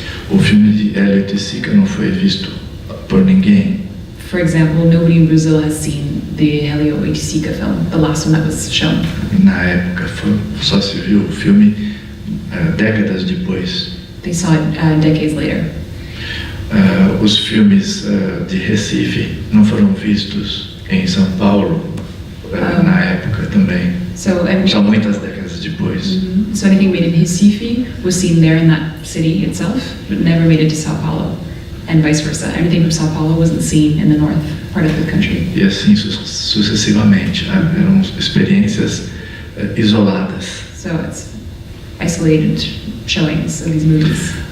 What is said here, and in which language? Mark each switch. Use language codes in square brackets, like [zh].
[pt] O filme de Elio Oiticica não foi visto por ninguém. [en] For example, nobody in Brazil has seen the Elio Oiticica film, the last one that was shown. [pt] Na época só se viu o filme décadas depois. [en] They saw it decades later. [pt] Os filmes de Recife não foram vistos em São Paulo na época também. [en] So [pt] Só muitas décadas depois. [en] So anything made in Recife was seen there in that city itself, but never made it to Sao Paulo, and vice versa. Everything from Sao Paulo wasn't seen in the north part of the country. [pt] E assim sucessivamente. Eram experiências isoladas. [en] So it's isolated showings of these movies.